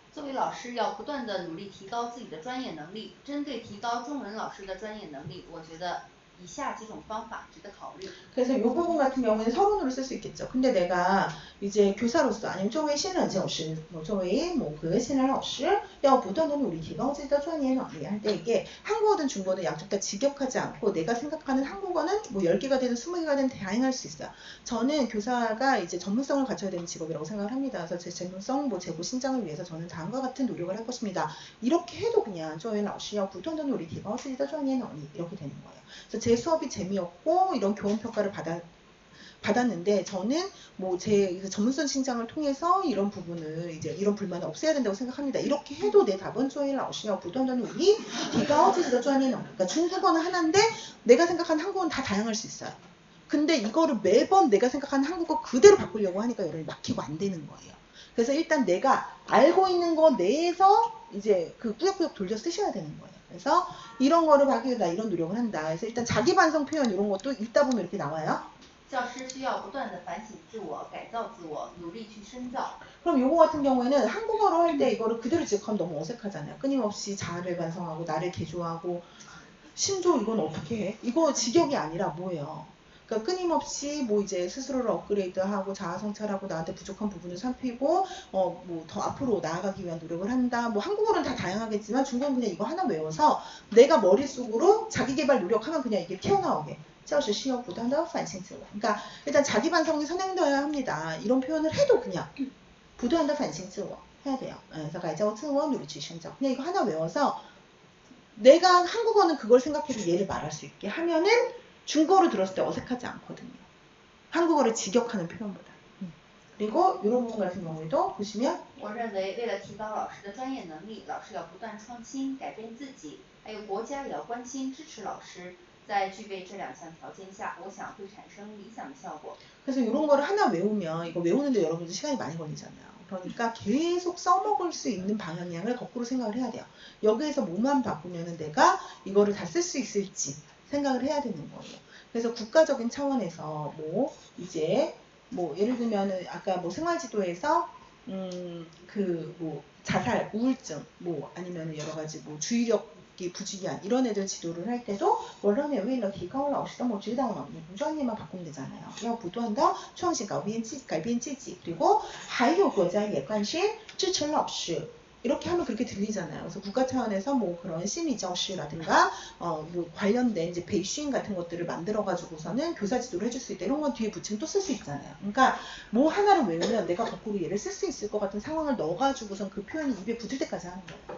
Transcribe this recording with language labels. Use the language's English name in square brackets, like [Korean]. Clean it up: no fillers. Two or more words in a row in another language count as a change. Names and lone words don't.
[Chinese] 对老师要不断的努力提高自己的专业能力。针对提高中文老师的专业能力，我觉得以下几种方法值得考虑。 [Korean] 그래서 이 부분 같은 경우에는 서론으로 쓸 수 있겠죠. 근데 내가 이제 교사로서 아니면 [Chinese] 作为新任教师, [Korean] 뭐 [Chinese] 作为某个新任老师要不断地努力提高自己的专业能力 [Korean] 할 때 이게 한국어든 중국어든 양쪽 다 직역하지 않고 내가 생각하는 한국어는 뭐 10개가 되든 20개가 되든 다양할 수 있어요. 저는 교사가 이제 전문성을 갖춰야 되는 직업이라고 생각을 합니다. 그래서 제 전문성, 뭐 제고 신장을 위해서 저는 다음과 같은 노력을 할 것입니다. 이렇게 해도 그냥 [Chinese] 作为老师要不断地努力提高自己的专业能力 [Korean] 이렇게 되는 거예요. 그래서 제 수업이 재미없고 이런 교원 평가를 받았는데 저는 뭐 제 전문성 신장을 통해서 이런 부분을 이제 이런 불만을 없애야 된다고 생각합니다. 이렇게 해도 내 답은 [Chinese] 作为老师要不断地努力提高自己的专业能力. [Korean] 그러니까 중국어는 하나인데 내가 생각하는 한국어는 다 다양할 수 있어요. 근데 이거를 매번 내가 생각하는 한국어 그대로 바꾸려고 하니까 여러분이 막히고 안 되는 거예요. 그래서 일단 내가 알고 있는 거 내에서 이제 그 꾸역꾸역 돌려 쓰셔야 되는 거예요. 그래서 이런 거를 하기 위해서 나 이런 노력을 한다. 그래서 일단 자기 반성 표현 이런 것도 읽다 보면 이렇게 나와요. [Chinese] 教师需要不断地反省自我、改造自我、努力去深造。 [Korean] 그럼 요거 같은 경우에는 한국어로 할 때 이거를 그대로 지적하면 너무 어색하잖아요. 끊임없이 자아를 반성하고 나를 개조하고 신조 이건 어떻게 해? 이거 직역이 아니라 뭐예요? 그러니까 끊임없이 뭐 이제 스스로를 업그레이드하고 자아 성찰하고 나한테 부족한 부분을 살피고 뭐 더 앞으로 나아가기 위한 노력을 한다. 뭐 한국어는 다 다양하겠지만 중국어는 그냥 이거 하나 외워서 내가 머릿속으로 자기 개발 노력하면 그냥 이게 튀어나오게. [Chinese] 教师需要不断地反省自我. [Korean] 그러니까 일단 자기 반성이 선행되어야 합니다. 이런 표현을 해도 그냥 [Chinese] 不断地反省自我 [Korean] 해야 돼요. [Chinese] 그래서 改造自我, 努力去成长. [Korean] 그냥 이거 하나 외워서 내가 한국어는 그걸 생각해서 얘를 말할 수 있게 하면은 중국어를 들었을 때 어색하지 않거든요. 한국어를 직역하는 표현보다. 그리고 이런 부분 같은 경우에도 보시면 [Chinese] 我认为为了提高老师的专业能力，老师要不断创新，改变自己，还有国家也要关心支持老师。在具备这两项条件下，我想会产生理想的效果。 [Korean] 그래서 이런 거를 하나 외우면 이거 외우는데 여러분들 시간이 많이 걸리잖아요. 그러니까 계속 써먹을 수 있는 방향을 거꾸로 생각을 해야 돼요. 여기에서 뭐만 바꾸면은 내가 이거를 다 쓸 수 있을지 생각을 해야 되는 거예요. 그래서 국가적인 차원에서 뭐 이제 뭐 예를 들면은 아까 뭐 생활지도에서 그 뭐 자살, 우울증, 뭐 아니면은 여러 가지 뭐 주의력이 부주의한 이런 애들 지도를 할 때도 [Chinese] 我认为为了提高老师的知道能力 [Korean] 부专业만 바꾸면 되잖아요. [Chinese] 要不断地创新改变自己 그리고 还有国家也关心支持老师 [Korean] 이렇게 하면 그렇게 들리잖아요. 그래서 국가 차원에서 뭐 그런 심리教师라든가 뭐 관련된 이제 베이싱 같은 것들을 만들어 가지고서는 교사 지도를 해줄 수 있다. 이런 건 뒤에 붙이면 또 쓸 수 있잖아요. 그러니까 뭐 하나를 외우면 내가 거꾸로 얘를 쓸 수 있을 것 같은 상황을 넣어 가지고선 그 표현이 입에 붙을 때까지 하는 거예요.